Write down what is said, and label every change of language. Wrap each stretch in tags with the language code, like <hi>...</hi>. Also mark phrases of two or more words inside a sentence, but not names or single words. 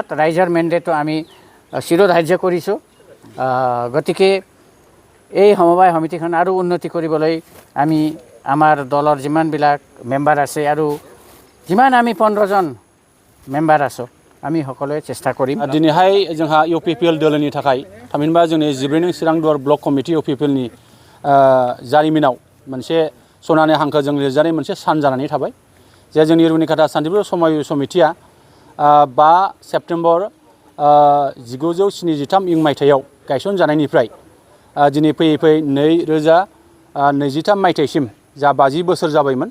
<as>ৰাইজৰ মেণ্ডেটটো আমি চিৰধাৰ্য কৰিছোঁ। গতিকে এই সমবায় সমিতিখন আৰু উন্নতি কৰিবলৈ আমি আমাৰ দলৰ যিমানবিলাক মেম্বাৰ আছে আৰু যিমান আমি 15জন মেম্বাৰ আছোঁ, আমি সকলোৱে চেষ্টা কৰিম।</as> <brx>दिनैहाय जोंहा UPPL दोलोनि थाखाय थामहिनबा जोंनि 14 नं चिरांदुवार</brx> <en>block committee</en> <brx>UPPLनि जारिमिनाव मोनसे सनानि हांखोजों लिरजानाय मोनसे सान जानानै थाबाय जे जोंनि रुनिकाटा शान्तिपुर समबाय समितिया 5 सेप्तेम्बर 1973 मायथाइयाव गायसनजानायनिफ्राय दिनै फैयै 2023 मायथाइसिम जा 50 बोसोर जाबायमोन।</brx>